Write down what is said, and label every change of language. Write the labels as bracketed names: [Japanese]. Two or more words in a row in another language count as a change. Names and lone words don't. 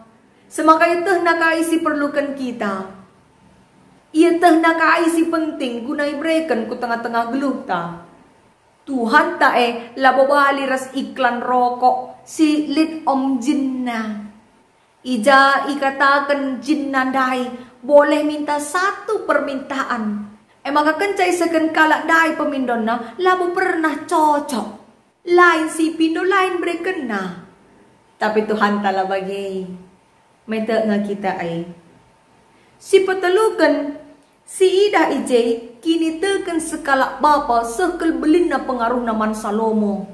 [Batak Karo] Semaka itu nakai si perlukan kita. Ia teh nakai si penting guna ibreken ku tengah-tengah geluh ta. Tuhan ta labobali ras iklan rokok si lit om jinna. Ija ikatakan jinna [Indonesian] dai boleh minta satu permintaan. [Batak Karo] Maka kencai seken kalak dai pemindonna labo pernah cocok. Lain si pindo lain berkena. Tapi Tuhan tala bagi. Meta nga kita Si petelukan si Ida ije kini teken sekalak bapa sekel belina pengaruh naman Salomo.